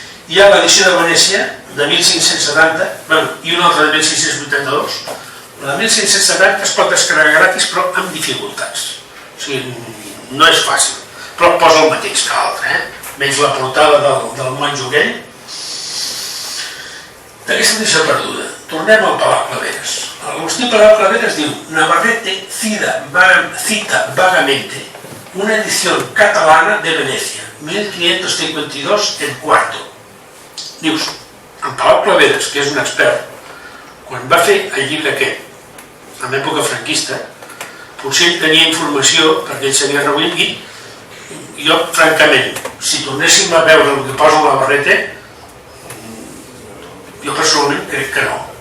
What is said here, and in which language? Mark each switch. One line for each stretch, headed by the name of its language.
Catalan: Hi ha l'edició de Venècia de 1570 i una altra de 1682. La de 1570 es pot descarregar gratis però amb dificultats. O sigui, no és fàcil, però posa el mateix que l'altre, menys la portada del monjo aquell. D'aquesta edició perduda, tornem al Palau Claveres.
Spanish: L'Agustí Palau Claveres diu Navarrete cita vagamente una edición catalana de Venecia, 1552 en cuarto.
Catalan: Dius, en Palau Claveres, que és un expert, quan va fer el llibre aquest, en època franquista, potser ell tenia informació perquè ell s'havia reunit i jo, francament, si tornéssim a veure el que posa en la Navarrete, jo personalment crec que no.